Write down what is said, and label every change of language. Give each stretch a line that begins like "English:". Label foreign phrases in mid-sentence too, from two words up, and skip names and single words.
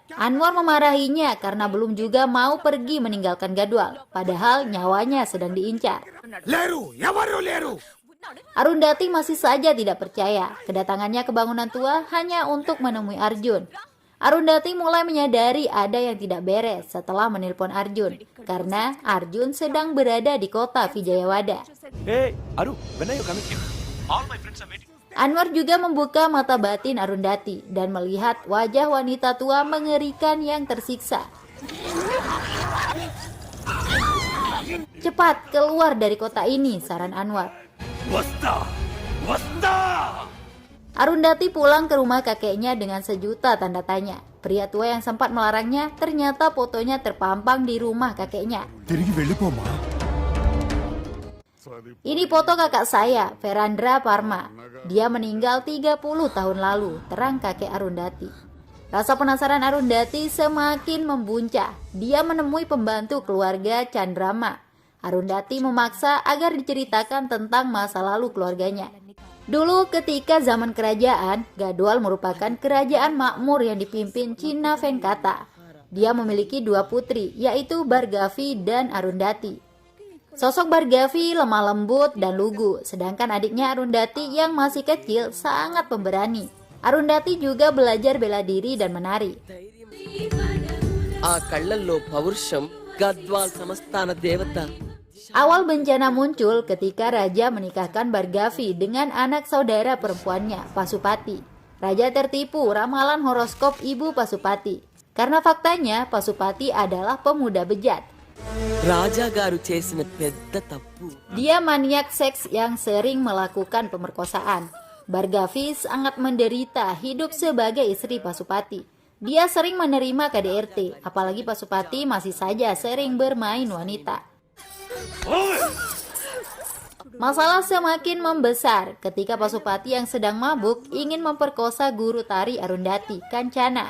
Indonesian: Anwar memarahinya karena belum juga mau pergi meninggalkan Gadwal, padahal nyawanya sedang diincar. Arundhati masih saja tidak percaya. Kedatangannya ke bangunan tua hanya untuk menemui Arjun. Arundhati mulai menyadari ada yang tidak beres setelah menelpon Arjun, karena Arjun sedang berada di kota Vijayawada.
English: Hey, Aru, when are you coming? All my friends are waiting.
Indonesian: Anwar juga membuka mata batin Arundhati dan melihat wajah wanita tua mengerikan yang tersiksa. Cepat keluar dari kota ini, saran Anwar. Arundhati pulang ke rumah kakeknya dengan sejuta tanda tanya. Pria tua yang sempat melarangnya ternyata fotonya terpampang di rumah kakeknya.
Telugu: తిరిగి వెళ్ళిపోమా.
Indonesian: Ini foto kakak saya, Verandra Parma. Dia meninggal 30 tahun lalu, terang kakek Arundhati. Rasa penasaran Arundhati semakin membuncah. Dia menemui pembantu keluarga Chandrama. Arundhati memaksa agar diceritakan tentang masa lalu keluarganya. Dulu ketika zaman kerajaan, Gadwal merupakan kerajaan makmur yang dipimpin Cina Venkata. Dia memiliki 2 putri, yaitu Bhargavi dan Arundhati. Sosok Bhargavi lemah lembut dan lugu, sedangkan adiknya Arundhati yang masih kecil sangat pemberani. Arundhati juga belajar bela diri dan menari.
Telugu: ఆ కళ్ళల్లో పౌరుషం గద్వాల్ సంస్థాన దేవత.
Indonesian: Awal bencana muncul ketika Raja menikahkan Bhargavi dengan anak saudara perempuannya, Pasupati. Raja tertipu ramalan horoskop ibu Pasupati. Karena faktanya Pasupati adalah pemuda bejat.
Telugu: రాజాగారు చేసిన పెద్ద తప్పు.
Indonesian: Dia maniak seks yang sering melakukan pemerkosaan. Bhargavi sangat menderita hidup sebagai istri Pasupati. Dia sering menerima KDRT, apalagi Pasupati masih saja sering bermain wanita. Masalah semakin membesar ketika Pasupati yang sedang mabuk ingin memperkosa guru tari Arundhati, Kancana.